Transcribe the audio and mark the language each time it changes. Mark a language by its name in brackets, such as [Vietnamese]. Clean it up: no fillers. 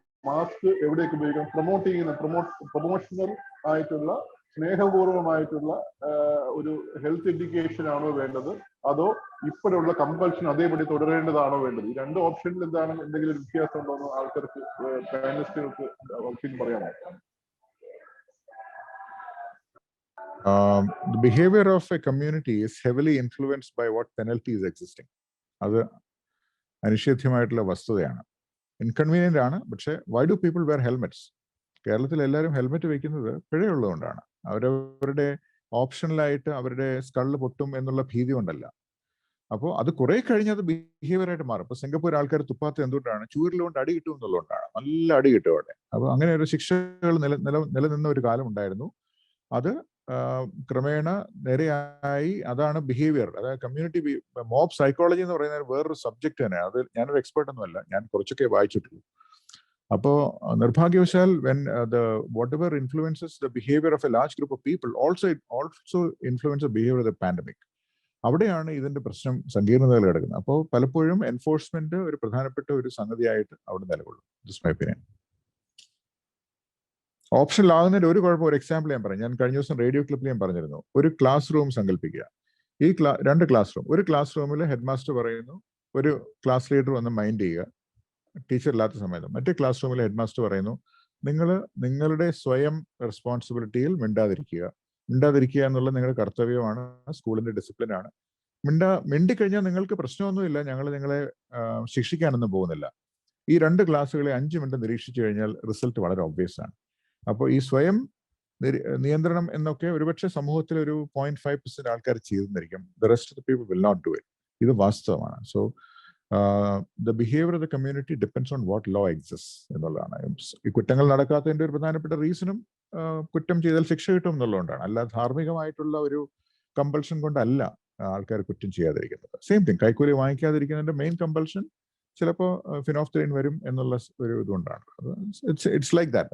[Malayalam] Mask എവിടേക്ക് ഉപയോഗിക്കണം, promotional ആയിട്ടുള്ള സ്നേഹപൂർവമായിട്ടുള്ള ഒരു ഹെൽത്ത് എഡ്യൂക്കേഷൻ ആണോ വേണ്ടത്, അതോ ഇപ്പോഴുള്ള കമ്പൽഷൻ അതേപടി തുടരേണ്ടതാണോ വേണ്ടത്? ഈ രണ്ട് ഓപ്ഷനിൽ എന്താണ് എന്തെങ്കിലും ഒരു വ്യത്യാസം ഉണ്ടോ എന്ന് ആൾക്കാർക്ക് പാനലിസ്റ്റുകൾക്ക് പറയാമോ? [English] The behavior of a community is heavily influenced by what penalty is existing. [Malayalam] അത് അനിഷേധ്യമായിട്ടുള്ള വസ്തുതയാണ്. ഇൻകൺവീനിയന്റ് ആണ്. പക്ഷെ [English] why do people wear helmets? [Malayalam] കേരളത്തിൽ എല്ലാവരും ഹെൽമെറ്റ് വെക്കുന്നത് പിഴയുള്ളതുകൊണ്ടാണ്. അവരവരുടെ ഓപ്ഷണലായിട്ട് അവരുടെ സ്കള്ള് പൊട്ടും എന്നുള്ള ഭീതി കൊണ്ടല്ല. അപ്പോൾ അത് കുറെ കഴിഞ്ഞ് അത് ബിഹേവിയർ ആയിട്ട് മാറും. ഇപ്പൊ സിംഗപ്പൂർ ആൾക്കാർ തുപ്പാത്ത എന്തുകൊണ്ടാണ്? ചൂരിലുകൊണ്ട് അടി കിട്ടും എന്നുള്ളതുകൊണ്ടാണ്. നല്ല അടി കിട്ടും അവിടെ. അപ്പൊ അങ്ങനെ ഒരു ശിക്ഷകൾ നിലനിന്ന ഒരു കാലം ഉണ്ടായിരുന്നു. അത് ക്രമേണ നേരെയായി. അതാണ് ബിഹേവിയർ. അതായത് കമ്മ്യൂണിറ്റി മോബ് സൈക്കോളജി എന്ന് പറയുന്ന വേറൊരു സബ്ജക്ട് തന്നെ. അത് ഞാനൊരു എക്സ്പേർട്ട് ഒന്നുമല്ല, ഞാൻ കുറച്ചൊക്കെ വായിച്ചിട്ടുള്ളൂ. അപ്പോ നിർഭാഗ്യവശാൽ [English] whatever influences the behavior of a large group of people also influence the behavior of the pandemic. [Malayalam] അവിടെയാണ് ഇതിന്റെ പ്രശ്നം സങ്കീർണതകൾ കിടക്കുന്നത്. അപ്പോൾ പലപ്പോഴും എൻഫോഴ്സ്മെന്റ് ഒരു പ്രധാനപ്പെട്ട ഒരു സംഗതിയായിട്ട് അവിടെ നിലകൊള്ളും. [English] This my opinion. [Malayalam] ഓപ്ഷണൽ ആകുന്നതിന്റെ ഒരു കുഴപ്പം, ഒരു എക്സാമ്പിൾ ഞാൻ പറഞ്ഞു. ഞാൻ കഴിഞ്ഞ ദിവസം റേഡിയോ ക്ലിപ്പിൽ ഞാൻ പറഞ്ഞിരുന്നു. ഒരു ക്ലാസ് റൂം സങ്കല്പിക്കുക. ഈ രണ്ട് ക്ലാസ് റൂം. ഒരു ക്ലാസ് റൂമിൽ ഹെഡ് മാസ്റ്റർ പറയുന്നു, ഒരു ക്ലാസ് ലീഡർ വന്ന് മൈൻഡ് ചെയ്യുക ടീച്ചർ ഇല്ലാത്ത സമയത്ത്. മറ്റേ ക്ലാസ് റൂമിൽ ഹെഡ് മാസ്റ്റർ പറയുന്നു, നിങ്ങളുടെ സ്വയം റെസ്പോൺസിബിലിറ്റിയിൽ മിണ്ടാതിരിക്കുക എന്നുള്ള നിങ്ങളുടെ കർത്തവ്യമാണ്, സ്കൂളിന്റെ ഡിസിപ്ലിനാണ്. മിണ്ടിക്കഴിഞ്ഞാൽ നിങ്ങൾക്ക് പ്രശ്നമൊന്നുമില്ല, ഞങ്ങൾ നിങ്ങളെ ശിക്ഷിക്കാനൊന്നും പോകുന്നില്ല. ഈ രണ്ട് ക്ലാസ്സുകളെ 5 മിനിറ്റ് നിരീക്ഷിച്ചു കഴിഞ്ഞാൽ റിസൾട്ട് വളരെ ഒബ്വിയസ് ആണ്. അപ്പോൾ ഈ സ്വയം നിയന്ത്രണം എന്നൊക്കെ ഒരുപക്ഷെ സമൂഹത്തിൽ ഒരു 0.5% ആൾക്കാർ ചെയ്തിരിക്കും. [English] The rest of the people will not do it. [Malayalam] ഇത് വാസ്തവമാണ്. [English] so the behavior of the community depends on what law exists [Malayalam] എന്നുള്ളതാണ്. ഈ കുറ്റങ്ങൾ നടക്കാത്തതിന്റെ ഒരു പ്രധാനപ്പെട്ട റീസണും കുറ്റം ചെയ്താൽ ശിക്ഷ കിട്ടും എന്നുള്ളതുകൊണ്ടാണ്. അല്ലാതെ ധാർമ്മികമായിട്ടുള്ള ഒരു കമ്പൾഷൻ കൊണ്ടല്ല ആൾക്കാർ കുറ്റം ചെയ്യാതിരിക്കുന്നത്. സെയിം തിങ്, കൈക്കൂലി വാങ്ങിക്കാതിരിക്കുന്നതിന്റെ മെയിൻ കമ്പൾഷൻ ചിലപ്പോൾ ഫിനോഫ്തലിൻ വരും എന്നുള്ള ഒരു ഇതുകൊണ്ടാണ്. [English] It's like that.